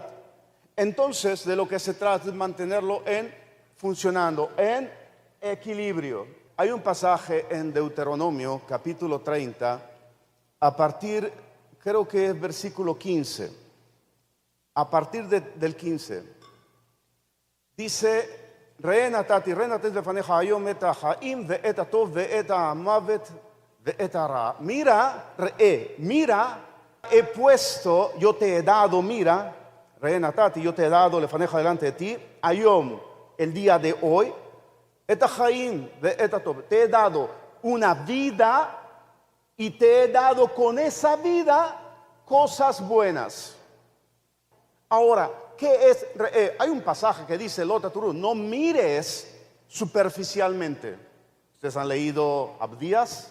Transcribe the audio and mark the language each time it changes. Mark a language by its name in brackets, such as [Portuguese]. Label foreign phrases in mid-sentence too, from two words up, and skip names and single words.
[Spanish] Entonces, de lo que se trata es mantenerlo funcionando, en equilibrio. Hay un pasaje en Deuteronomio, capítulo 30, a partir, creo que es versículo 15. A partir del 15. [Hebrew] Dice: ראה נתתי לפניך היום את החיים ואת הטוב ואת המות ואת הרע. [Spanish] Mira, mira, he puesto, yo te he dado, mira, [Hebrew] ראה נתתי, [Spanish] yo te he dado lefaneja delante de ti, hayom, el día de hoy, [Hebrew] את החיים ואת הטוב, [Spanish] te he dado una vida y te he dado con esa vida cosas buenas. Ahora, ¿qué es? Hay un pasaje que dice: no mires superficialmente. ¿Ustedes han leído Abdías?